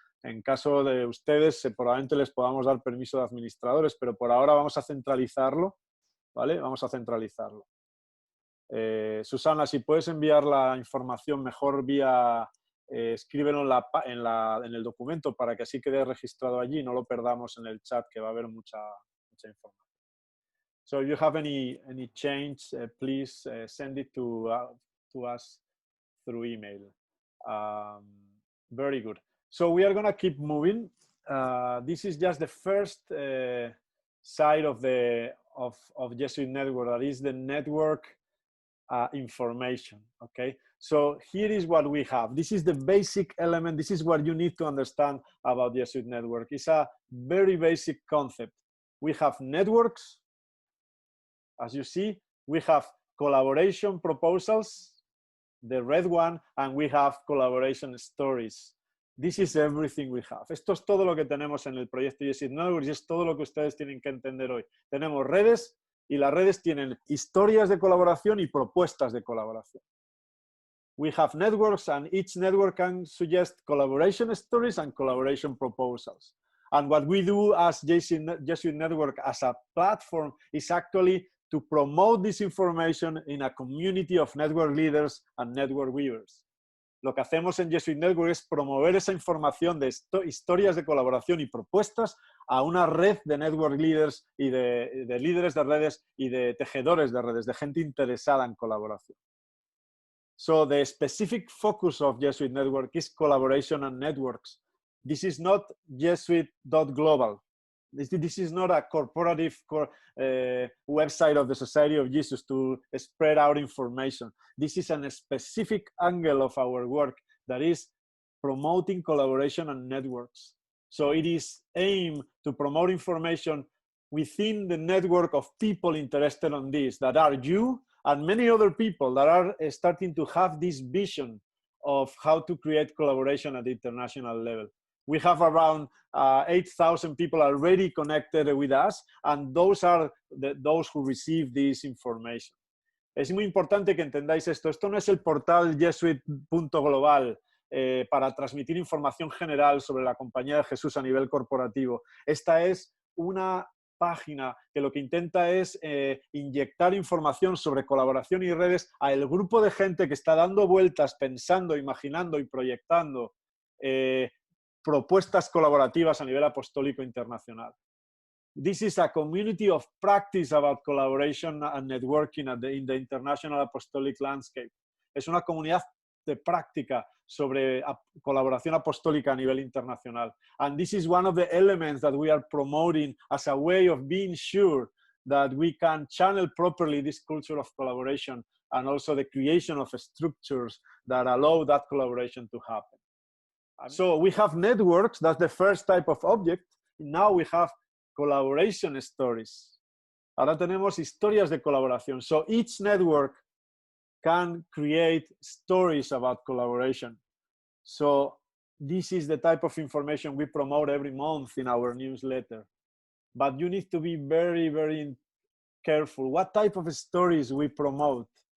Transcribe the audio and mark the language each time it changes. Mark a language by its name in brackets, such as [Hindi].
[Spanish] En caso de ustedes, probablemente les podamos dar permiso de administradores, pero por ahora vamos a centralizarlo, ¿vale? Vamos a centralizarlo. Susana, si puedes enviar la información mejor vía... escríbelo en el documento para que así quede registrado allí y no lo perdamos en el chat, que va a haber mucha información. [English] So if you have any change, please send it to us through email. Very good. So we are going to keep moving. This is just the first side of Jesuit.Network, that is the network information, okay? So here is what we have. This is the basic element. This is what you need to understand about Jesuit.Network. It's a very basic concept. We have networks. As you see, we have collaboration proposals, the red one, and we have collaboration stories. This is everything we have. [Spanish] Esto es todo lo que tenemos en el proyecto Jesuit.Network y es todo lo que ustedes tienen que entender hoy. Tenemos redes y las redes tienen historias de colaboración y propuestas de colaboración. [English] We have networks and each network can suggest collaboration stories and collaboration proposals. And what we do as Jesuit.Network as a platform is actually to promote this information in a community of network leaders and network weavers. [Spanish] Lo que hacemos en Jesuit.Network es promover esa información de historias de colaboración y propuestas a una red de [English] network leaders [Spanish] y de líderes de redes y de tejedores de redes, de gente interesada en colaboración. [English] So the specific focus of Jesuit.Network is collaboration and networks. This is not Jesuit.global. This is not a corporative website of the Society of Jesus to spread out information. This is a specific angle of our work that is promoting collaboration and networks. So it is aimed to promote information within the network of people interested in this, that are you and many other people that are starting to have this vision of how to create collaboration at the international level. We have around 8,000 people already connected with us, and those are those who receive this information. [Spanish] Es muy importante que entendáis esto. Esto no es el portal Jesuit.global para transmitir información general sobre la Compañía de Jesús a nivel corporativo. Esta es una página que lo que intenta es inyectar información sobre colaboración y redes a el grupo de gente que está dando vueltas, pensando, imaginando y proyectando propuestas colaborativas a nivel apostólico internacional. [English] This is a community of practice about collaboration and networking in the international apostolic landscape. [Spanish] Es una comunidad de práctica sobre colaboración apostólica a nivel internacional. [English] And this is one of the elements that we are promoting as a way of being sure that we can channel properly this culture of collaboration and also the creation of structures that allow that collaboration to happen. So we have networks, that's the first type of object. Now we have collaboration stories. [Spanish] Ahora tenemos historias de colaboración. [English] So each network can create stories about collaboration. So this is the type of information we promote every month in our newsletter. But you need to be very, very careful. What type of stories we promote?